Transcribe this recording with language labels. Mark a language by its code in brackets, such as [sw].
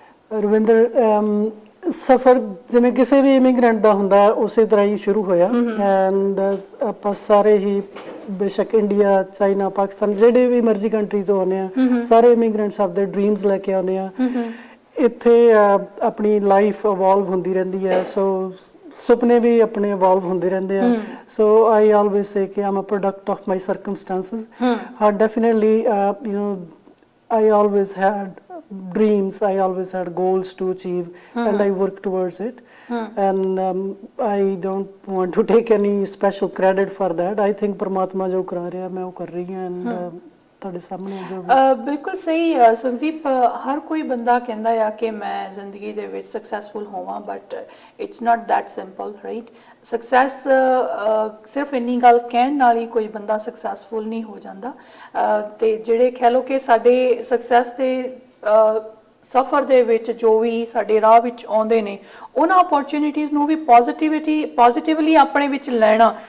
[pa] ਰਵਿੰਦਰ, ਸਫ਼ਰ ਜਿਵੇਂ ਕਿਸੇ ਵੀ ਇਮੀਗ੍ਰੈਂਟ ਦਾ ਹੁੰਦਾ ਉਸੇ ਤਰ੍ਹਾਂ ਹੀ ਸ਼ੁਰੂ ਹੋਇਆ ਐਂਡ ਆਪਾਂ ਸਾਰੇ ਹੀ ਬੇਸ਼ੱਕ ਇੰਡੀਆ, ਚਾਈਨਾ, ਪਾਕਿਸਤਾਨ ਜਿਹੜੇ ਵੀ ਮਰਜ਼ੀ ਕੰਟਰੀ ਤੋਂ ਆਉਂਦੇ ਆ ਸਾਰੇ ਇਮੀਗ੍ਰੈਂਟਸ ਆਪਦੇ ਡ੍ਰੀਮਸ ਲੈ ਕੇ ਆਉਂਦੇ ਆ। ਇੱਥੇ ਆਪਣੀ ਲਾਈਫ ਇਵੋਲਵ ਹੁੰਦੀ ਰਹਿੰਦੀ ਹੈ। ਸੋ ਸੁਪਨੇ ਵੀ ਆਪਣੇ ਇਵੋਲਵ ਹੁੰਦੇ ਰਹਿੰਦੇ ਆ। [en] So I always say ਕਿ I'm a product of my circumstances. ਹਾਂ, definitely you know I always had dreams, I always had goals to achieve and I work towards it and I don't want to take any special credit for that। I think [hi] परमात्मा जो करा रहा है मैं वो कर रही हूँ and [pa] ਤੁਹਾਡੇ ਸਾਹਮਣੇ ਜੋ ਬਿਲਕੁਲ ਸਹੀ। ਸੁਖਦੀਪ, ਹਰ ਕੋਈ ਬੰਦਾ ਕਹਿੰਦਾ ਆ ਕਿ ਮੈਂ ਜ਼ਿੰਦਗੀ ਦੇ ਵਿੱਚ ਸਕਸੈਸਫੁਲ ਹੋਵਾਂ [en] But it's not that simple, right? [pa] Success ਸਿਰਫ ਇੰਨੀ ਗੱਲ ਕਹਿਣ ਨਾਲ ਹੀ ਕੋਈ ਬੰਦਾ ਸਕਸੈਸਫੁਲ ਨਹੀਂ ਹੋ ਜਾਂਦਾ ਤੇ ਜਿਹੜੇ ਕਹਿ ਲਓ ਕਿ ਸਾਡੇ ਸਕਸੈਸ ਦੇ ਸਫ਼ਰ ਦੇ ਵਿੱਚ ਜੋ ਵੀ ਸਾਡੇ ਰਾਹ ਵਿੱਚ ਆਉਂਦੇ ਨੇ ਉਹਨਾਂ ਅਪੋਰਚੁਨਿਟੀਜ਼ ਨੂੰ ਵੀ ਪੋਜ਼ਿਟਿਵਲੀ ਆਪਣੇ ਵਿੱਚ ਲੈਣਾ।